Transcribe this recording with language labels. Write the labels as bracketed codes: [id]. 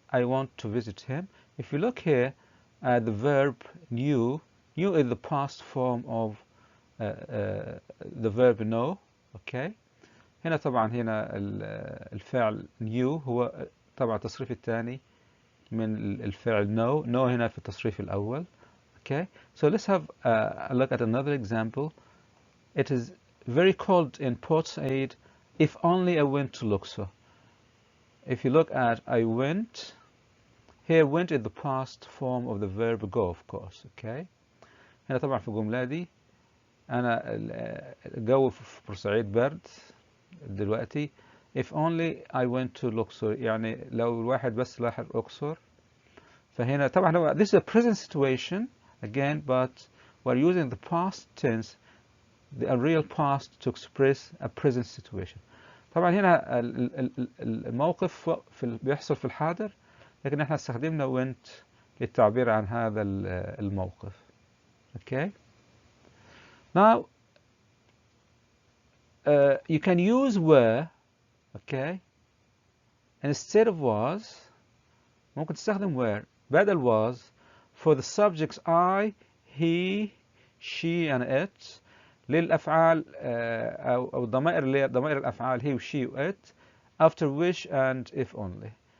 [en] I want to visit him. If you look here at the verb knew is the past form of the verb know. Okay. [ar] هنا طبعا الفعل knew هو طبعا التصريف الثاني من الفعل know هنا في التصريف الأول. [en] Okay, so let's have a look at another example. It is very cold in Port Said. If only I went to Luxor. If you look at I went, here went is the past form of the verb go, of course. Okay. [ar] هنا طبعا في الجملة دي أنا الجو في بورسعيد برد دلوقتي. [en] If only I went to Luxor. [ar] يعني لو الواحد بس راح الأقصر. [en] فهنا طبعا this is a present situation. Again, but we're using the past tense, the real past, to express a present situation. [ar] طبعا هنا الموقف بيحصل في الحاضر لكن احنا استخدمنا went للتعبير عن هذا الموقف. [en] Okay. Now you can use were, okay, instead of was. [ar] ممكن تستخدم [en] were بدل was for the subjects I, he, she and it [ar] للأفعال أو الضمائر اللي هي ضمائر الأفعال [en] he و she و it after which and if only.